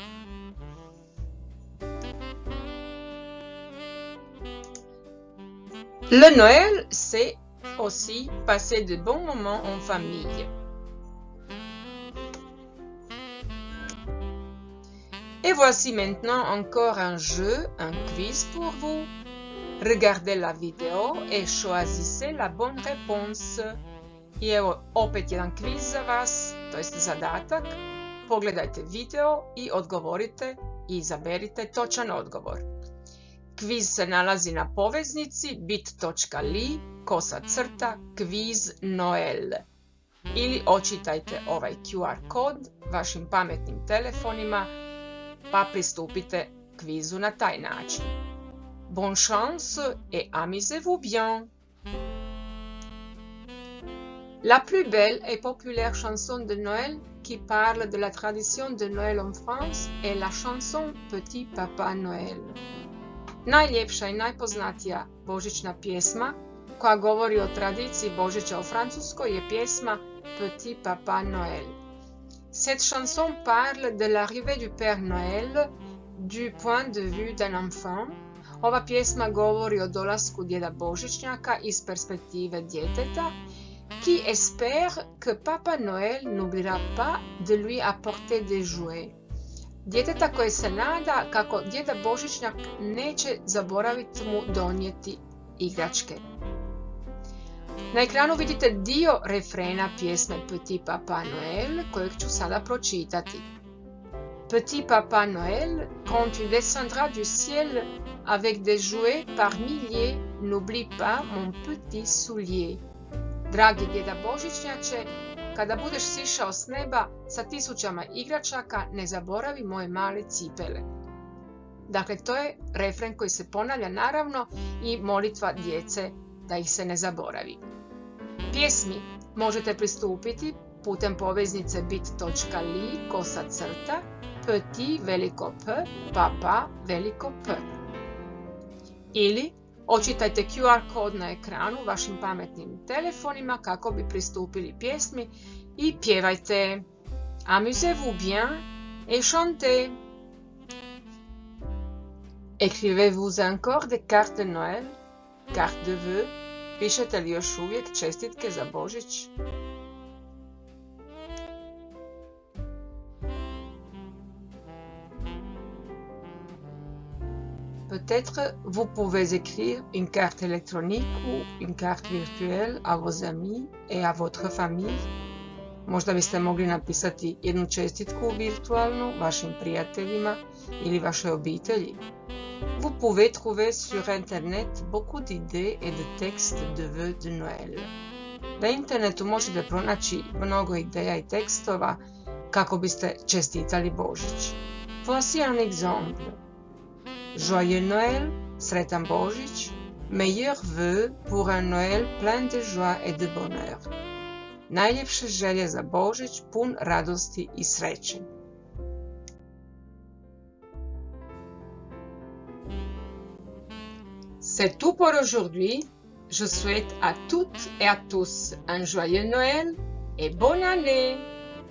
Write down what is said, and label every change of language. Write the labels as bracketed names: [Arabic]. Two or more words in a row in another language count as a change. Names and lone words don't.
[French] Le Noël, c'est aussi passer de bons moments en famille. Et voici maintenant encore un jeu, un quiz pour vous. Regardez la vidéo et choisissez la bonne réponse. [Croatian] I evo opet jedan kviz za vas, to jest zadatak. Pogledajte video i odgovorite i izaberite točan odgovor. Kviz se nalazi na poveznici bit.ly/kviz Noel. Ili očitajte ovaj QR kod vašim pametnim telefonima pa pristupite kvizu na taj način. [French] Bonne chance et amusez-vous bien! La plus belle et populaire chanson de Noël qui parle de la tradition de Noël en France est la chanson Petit Papa Noël. [Croatian] Najljepša i najpoznatija božićna pjesma koja govori o tradiciji Božića u Francuskoj je pjesma Petit Papa Noël. [French] Cette chanson parle de l'arrivée du Père Noël du point de vue d'un enfant. [Croatian] Ova pjesma govori o dolasku djeda Božićnjaka iz perspektive djeteta [French] qui espère que Papa Noël n'oubliera pas de lui apporter des jouets. [Croatian] Djeteta koje se nada kako djeda Božićnjak neće zaboraviti mu donijeti igračke. Na ekranu vidite dio refrena pjesme Petit Papa Noël kojeg ću sada pročitati. [French] Petit Papa Noël, quand tu descendras du ciel avec des jouets par milliers, n'oublie pas mon petit soulier. [Croatian] Dragi djeda Božićnjače, kada budeš sišao s neba sa tisućama igračaka, ne zaboravi moje male cipele. Dakle, to je refren koji se ponavlja naravno i molitva djece da ih se ne zaboravi. Pjesmi možete pristupiti putem poveznice bit.ly/, petit veliko P, papa veliko P. Ili očitajte QR kod na ekranu vašim pametnim telefonima kako bi pristupili pjesmi i pjevajte. [French] Amusez-vous bien et chantez. Écrivez-vous encore des cartes de Noël, cartes de vœux? [Croatian] Pišete li još uvijek čestitke za Božić? [French] Peut-être vous pouvez écrire une carte électronique ou une carte virtuelle à vos amis et à votre famille. [Croatian] Možda biste mogli napisati jednu čestitku virtualnu vašim prijateljima ili vašoj obitelji. [French] Vous pouvez trouver sur internet beaucoup d'idées et de textes de vœux de Noël. [Croatian] Na internetu možete pronaći mnogo ideja i tekstova kako biste čestitali Božić. [French] Voici un exemple. Joyeux Noël, [Croatian] sretan Božić, [French] meilleurs vœux pour un Noël plein de joie et de bonheur. [Croatian] Najljepše želje za Božić pun radosti i sreće. [French] C'est tout pour aujourd'hui. Je souhaite à toutes et à tous un joyeux Noël et bonne année!